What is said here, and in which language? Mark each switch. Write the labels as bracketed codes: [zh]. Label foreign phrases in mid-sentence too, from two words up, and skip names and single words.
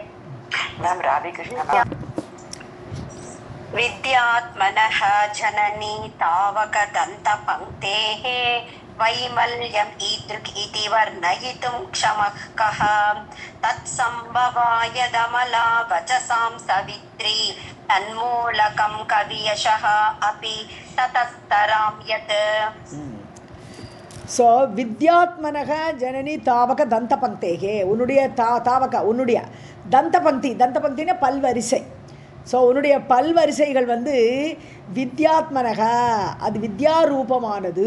[sa] विद्यात्मनः जननी तावकदन्तपङ्क्तेः वैमल्यम् ईदृक् इति वर्णयितुं क्षमः कः तत्सम्भवायदमला वचसां सवित्री तन्मूलकं कवियशः अपि ततस्तरां यत्. [ta] ஸோ [sa] विद्यात्मनः जननी तावक दन्त पङ्क्तेः, [ta] உன்னுடைய தாவக உன்னுடைய தந்த பங்கினா பல்வரிசை. ஸோ உன்னுடைய பல்வரிசைகள் வித்யாத்மனக, அது வித்யாரூபமானது.